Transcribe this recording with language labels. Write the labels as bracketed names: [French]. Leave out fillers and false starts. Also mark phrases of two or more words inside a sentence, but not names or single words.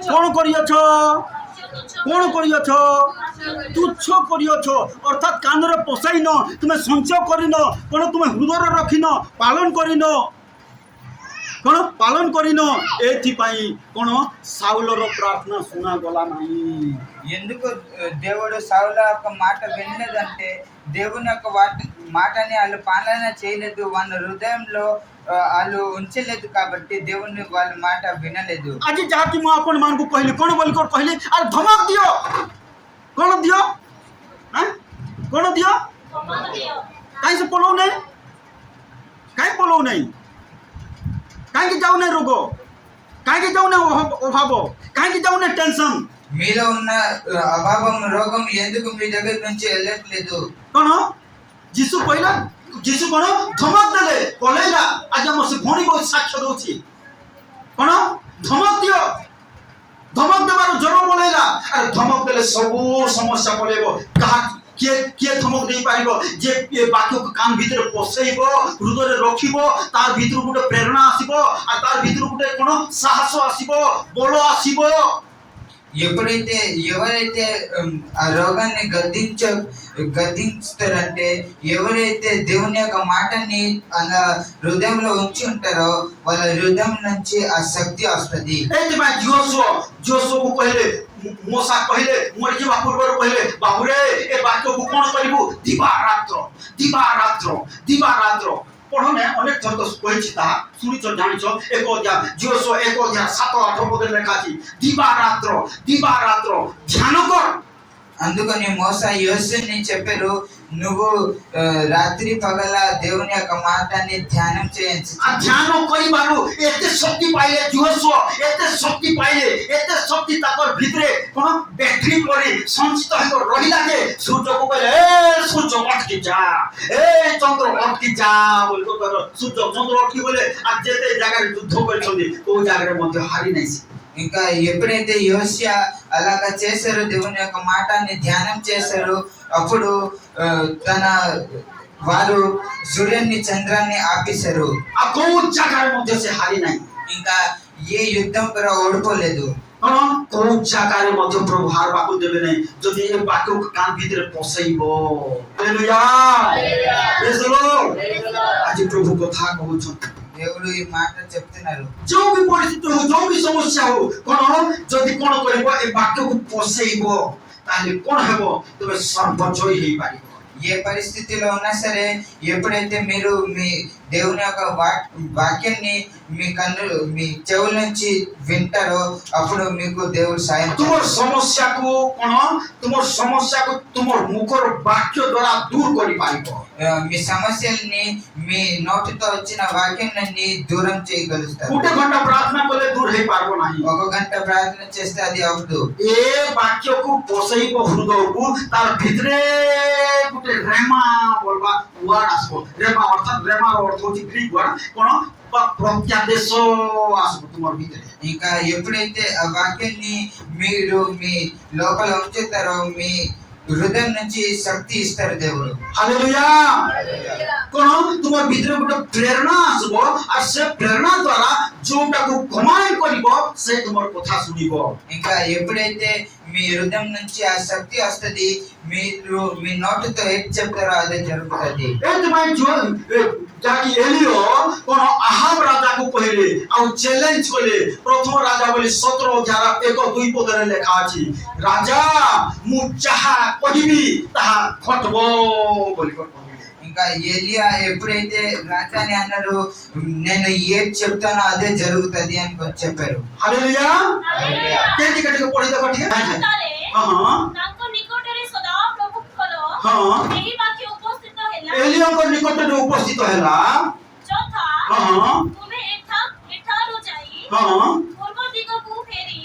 [Odia] କଣ କରିଅଛ? କଣ କରିଅଛ? ତୁଚ୍ଛ କରିଅଛ, ଅର୍ଥାତ୍ କାନରେ ପଶାଇନ, ତୁମେ ସଞ୍ଚୟ କରିନ, କଣ ତୁମେ ହୃଦୟରେ ରଖିନ, ପାଳନ କରିନ, କଣ ପାଳନ କରିନ। ଏଥିପାଇଁ କଣ ସାଉଲର ପ୍ରାର୍ଥନା ଶୁଣାଗଲା ନାହିଁ। [Telugu] ఎందుకు దేవుడు సౌల యొక్క మాట వినలేదంటే దేవుని యొక్క మాటని వాళ్ళు పాలన చేయలేదు, వాళ్ళ హృదయంలో వాళ్ళు ఉంచలేదు, కాబట్టి దేవుని వాళ్ళ మాట వినలేదు. [Odia] ଆଜି ଯାହାକି ମୁଁ ଆପଣମାନଙ୍କୁ କହିଲି, କଣ ବୋଲି କହିଲି? ଆରେ ଧମକ ଦିଅ। କଣ ଦିଅ? କଣ ଦିଅ? କାହିଁ ସେ ପଳଉ ନାହିଁ? କାହିଁ ପଳଉ ନାହିଁ? କାହିଁକି ଯାଉନାହିଁ ରୋଗ? କାହିଁକି ଯାଉନାହିଁ ଅଭାବ? କାହିଁକି ଯାଉନାହିଁ ଟେନସନ? [Telugu] మీలో ఉన్న అభావం రోగం ఎందుకు మీ దగ్గర నుంచి వెళ్ళట్లేదు? [Odia] କଣ ଯୀଶୁ କହିଲା? ଯୀଶୁ କଣ ଧମକ ଦେଲେ, ପଳେଇଲା। ଆଜି ଆମର ସେ ଭଉଣୀ ବହୁତ ସାକ୍ଷ୍ୟ ଦଉଛି। କଣ ଧମକ ଦିଅ? ଧମକ ଦେବାର ଜ୍ୱର ପଳେଇଲା। ଆରେ ଧମକ ଦେଲେ ସବୁ ସମସ୍ୟା ପଳେଇବ। କିଏ ଧମକ ଦେଇପାରିବ? ଯେ ଏ ବାକ୍ୟକୁ କାନ ଭିତରେ ପଶେଇବ, ହୃଦୟରେ ରଖିବ, ତାର ଭିତରୁ ଗୋଟେ ପ୍ରେରଣା ଆସିବ, ଆଉ ତାର ଭିତରୁ ଗୋଟେ କଣ ସାହସ ଆସିବ, ବଳ ଆସିବ। [Telugu] ఎప్పుడైతే ఎవరైతే ఆ రోగాన్ని గద్దిస్తారంటే ఎవరైతే దేవుని యొక్క మాటని అలా హృదయంలో ఉంచి ఉంటారో వాళ్ళ హృదయం నుంచి ఆ శక్తి వస్తుంది. [Odia] ଏଇଥିପାଇଁ ଯୋଶୁଆକୁ କହିଲେ, ମୋଶା କହିଲେ, ମରିଯିବା ପୂର୍ବରୁ କହିଲେ, ବାବୁରେ ଏ ବାକ୍ୟକୁ କଣ କରିବୁ? ଦିବାରାତ୍ର ପଢନେ ଅନେକ ଥର ତ କହିଛି, ତାହା ଶୁଣିଛ, ଜାଣିଛ। 1 ଅଧ୍ୟାୟ ଯୋଶୁଆ 1 ଅଧ୍ୟାୟ 7-8 ପଦରେ ଲେଖା ଅଛି, ଦିବାରାତ୍ର ଧ୍ୟାନ କର। [Telugu] అందుకని మోసా యోసేపుని చెప్పారు, నువ్వు రాత్రి పగల దేవుని యొక్క మాటని ధ్యానం చేయించు. ఆ ధ్యానం [Odia] କରିବାରୁ ଏତେ ଶକ୍ତି ପାଇଲେ ଯୋଶୁଆ, ଏତେ ଶକ୍ତି ତାଙ୍କର ଭିତରେ କଣ ବ୍ୟାଟେରୀ ପରି ସଞ୍ଚିତ ହେଇ ରହିଲା ଯେ ସୂର୍ଯ୍ୟକୁ କହିଲେ, ଏ ସୂର୍ଯ୍ୟ ଅଟକି ଯା, ଏ ଚନ୍ଦ୍ର ଅଟକି ଯା ବୋଲି ସୂର୍ଯ୍ୟ ଚନ୍ଦ୍ର ଅଟକି ଗଲେ। ଆଉ ଯେତେ ଜାଗାରେ ଯୁଦ୍ଧ କରିଛନ୍ତି କୋଉ ଜାଗାରେ ମଧ୍ୟ ହାରି ନାହିଁ। [Telugu] ఇంకా ఎప్పుడైతే యోసియా అలాగా చేశారో, దేవుని యొక్క మాటని ధ్యానం చేశారో, అప్పుడు తన వారు సూర్యుని చంద్రాన్ని ఆపేశారు. [Odia] ଆଉ କୋଉ ଜାଗାରେ ମଧ୍ୟ ସେ ହାରି ନାହିଁ। [Telugu] ఇంకా ఏ యుద్ధం కూడా ఓడిపోలేదు. [Odia] କଣ କୋଉ ଜାଗାରେ ମଧ୍ୟ ପ୍ରଭୁ ହାରବାକୁ ଦେବେ ନାହିଁ ଯଦି ଏ ବାକ୍ୟକୁ କାନ ଭିତରେ ପଶେଇବ। [English] Hallelujah praise the Lord. [Odia] ଆଜି ପ୍ରଭୁ କଥା କହୁଛନ୍ତି। [Telugu] దేవుడు ఈ మాట చెప్తున్నారు. [Odia] ଯୋଉ ବି ପରିସ୍ଥିତି ହଉ, ଯୋଉ ବି ସମସ୍ୟା ହଉ, କଣ ଯଦି କଣ କରିବ ଏ ବାକ୍ୟକୁ ପଶେଇବ ତାହେଲେ କଣ ହେବ, ତମେ ସର୍ବଜୟୀ ହେଇପାରିବ। [Telugu] ఏ పరిస్థితిలో ఉన్నా సరే, ఎప్పుడైతే మీరు మీ దేవుని యొక్క వాక్యాన్ని మీ చెవుల నుంచి వింటారో, అప్పుడు మీకు దేవుడు సాయం [Odia] ତୁମର ସମସ୍ୟାକୁ କଣ ତୁମର ସମସ୍ୟାକୁ ତୁମର ମୁଖର ବାକ୍ୟ ଦ୍ୱାରା ଦୂର କରିପାରିବ। [Telugu] మీ సమస్యల్ని మీ నోటితో వచ్చిన వాక్యాన్ని దూరం చేయగలుగుతారు. [Odia] ଗୋଟେ ଘଣ୍ଟା ପ୍ରାର୍ଥନା କଲେ ଦୂର ହେଇପାରିବ ନାହିଁ। [Telugu] ఒక గంట ప్రార్థన చేస్తే అది అవదు. [Odia] ଏ ବାକ୍ୟକୁ ପଶେଇବ ହୃଦୟକୁ, ତାର ଭିତରେ ଗୋଟେ ରେମା ବୋଲବା ୱାର୍ଡ ଆସିବ। ରେମା ଅର୍ଥାତ୍ ରେମାର ଅର୍ଥ ହଉଛି [English] Greek word, [Odia] କଣ ପ୍ରତ୍ୟାଦେଶ ଆସିବ ତୁମର ଭିତରେ। [Telugu] ఇంకా ఎప్పుడైతే ఆ వాక్యాన్ని మీరు మీ లోపల ఉంచుతారో, మీ హృదయం నుంచి శక్తి ఇస్తారు దేవుడు। [Odia] ହାଲେଲୁୟା। କଣ ତୁମର ଭିତରେ ଗୋଟେ ପ୍ରେରଣା ଆସିବ, ଆଉ ସେ ପ୍ରେରଣା ଦ୍ୱାରା ଯୋଉଟାକୁ କମାଣ୍ଡ କରିବ ସେ ତୁମର କଥା ଶୁଣିବ। [Telugu] ఇంకా ఎప్పుడైతే మీ హృదయం నుంచి ఆ శక్తి వస్తది, మీరు మీ నోటితో ఏది చెప్తారో అదే జరుగుతుంది। [Odia] ଏଥିପାଇଁ ଯାହାକି ଏଲିଓ କଣ ଆହାବ ରାଜାକୁ କହିଲେ ଆଉ ଚ୍ୟାଲେଞ୍ଜ କଲେ। ପ୍ରଥମ ରାଜା ବୋଲି 17:1-2 ପଦରେ ଲେଖା ଅଛି, ରାଜା ମୁଁ ଯାହା କହିବି ତାହା ଘଟବ ବୋଲି କହିଲେ। [Telugu] ఇంకా ఎలియా ఎప్పుడైతే రాజాని అన్నాడు, నేను ఏది చెప్తానో అదే జరుగుతుంది అని చెప్పారు। [Odia] ହାଲେଲୁୟା। କେମିତି କେମିତି ପଢି ଦେଖ ଟିକେ। ତାପରେ ହଁ ତାଙ୍କ ନିକଟରେ ସଦାପ୍ରଭୁଙ୍କର ହଁ ଏହି ବାକ୍ୟ ଉପସ୍ଥିତ ହେଲା, ଏଲିଓଙ୍କ ନିକଟରେ ଉପସ୍ଥିତ ହେଲା। ଯଥା ହଁ ତୁମେ ଏଠାରୁ ଯାଇ ହଁ ପୂର୍ବ ଦିଗକୁ ଫେରି